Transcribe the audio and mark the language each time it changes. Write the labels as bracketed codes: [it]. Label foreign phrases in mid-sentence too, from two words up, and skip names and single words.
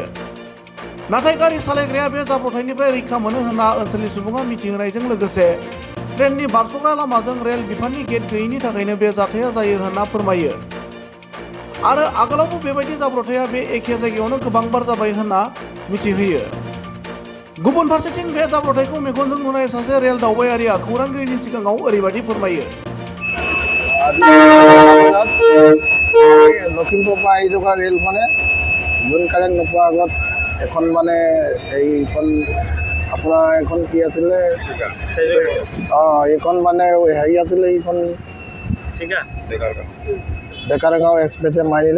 [brx] नाथाय गारि सालायग्राया बे जाब्रबथायनिफ्राय रैखा मोनो होनना ओनसोलनि सुबुङा मिथिहोनायजों लोगोसे ट्रेननि बारस'ग्रा लामाजों रेल बिफाननि गेट गैयैनि थाखायनो बे जाथाया जायो होनना फोरमायो। आरो आगोलावबो बेबायदि जाब्रबथाया बे एखे जायगायावनो गोबांबार जाबाय होनना मिथिहोयो। गुबुन फारसेथिं बे जाब्रबथायखौ मेगनजों नुनाय सासे रेल दावबायारिया खौरांगिरिनि सिगाङाव ओरैबायदि फोरमायो। [as] লখিমপুৰ পৰা আহি থকা ৰেলখনে জোন কাৰেণ্ট নোপোৱাৰ আগত এখন মানে এইখন আপোনাৰ এখন কি আছিলে এইখন মানে হেৰি আছিলে এইখন ডেকাৰগাঁও এক্সপ্ৰেছে মাৰিলে।